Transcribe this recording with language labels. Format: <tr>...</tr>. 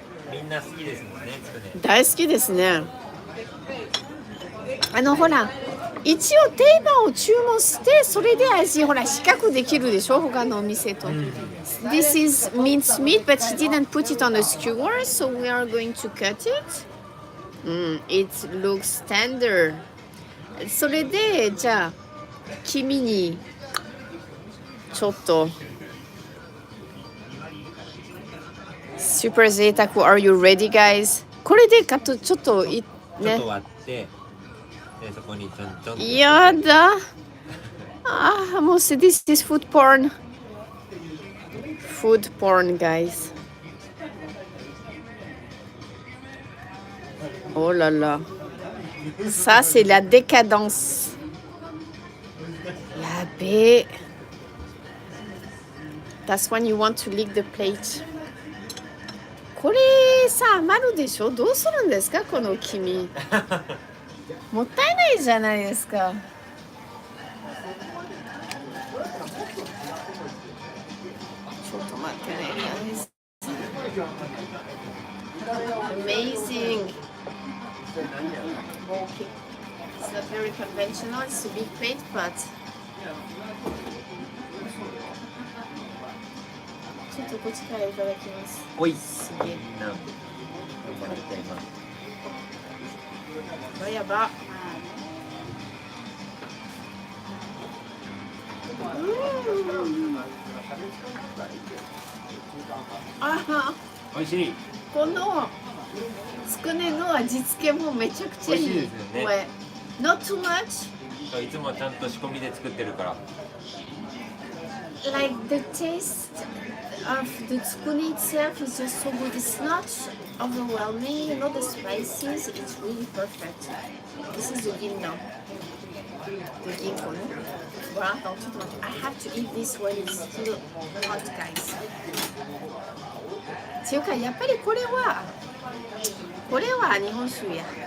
<ja>みんな好きですもんね、つくね。大好きですね。ほら一応定番を注文してそれで味ほら比較できるでしょ他のお店と。</ja> <en>This is minced meat, but she didn't put it on a skewer, so we are going to cut it. It looks tender.</en> <ja>それでじゃあ君にちょっと。</ja> <en>Super 贅沢 Are you ready, guys?</en> <ja>これでカットちょっとね。ちょっと割って、でそこにちょんちょんと。やだ。</ja> <en>あ、もうthis is food porn. Food porn, guys.</en> <fr>Oh là là. Ça, c'est la décadence. やべえ。</fr> <en>That's when you want to lick the plate.</en> <ja>これさ余るでしょどうするんですかこの黄身もったいないじゃないですかちょっと待ってね</ja> <en>Amazing It's not very conventional It's a big plate but</en> <ja>ちょっとこっちからいただきます。おい。すげえ。みんな頑張っています。やば。あ美味しい。このつくねの味付けもめちゃくちゃいい。美味しいですよね。</ja> <en>これ Not too much.</en> <ja>いつもちゃんと仕込みで作ってるから。</ja> <en>Like the taste of the tsukune itself is just so good. It's not overwhelming, you know, the spices, it's really perfect. This is the ginno. The ginko, no?</en> <fr>Voilà, attends, tout le monde.</fr> <en>I have to eat this while it's still hot, guys.</en> <ja>っていうか、やっぱりこれは日本酒や。</ja>